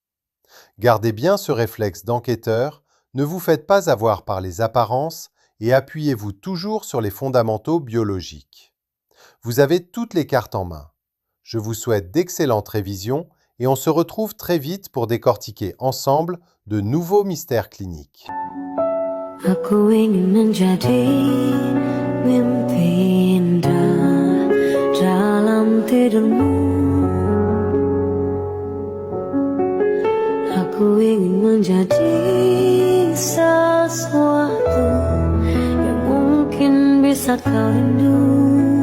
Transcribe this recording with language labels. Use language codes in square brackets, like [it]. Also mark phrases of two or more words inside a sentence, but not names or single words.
[fr] Gardez bien ce réflexe d'enquêteur, ne vous faites pas avoir par les apparences et appuyez-vous toujours sur les fondamentaux biologiques. Vous avez toutes les cartes en main. Je vous souhaite d'excellentes révisions et on se retrouve très vite pour décortiquer ensemble de nouveaux mystères cliniques. [id] Aku ingin menjadi mimpi indah dalam tidurmu. Aku ingin menjadi sesuatu yang mungkin bisa saat kau rindu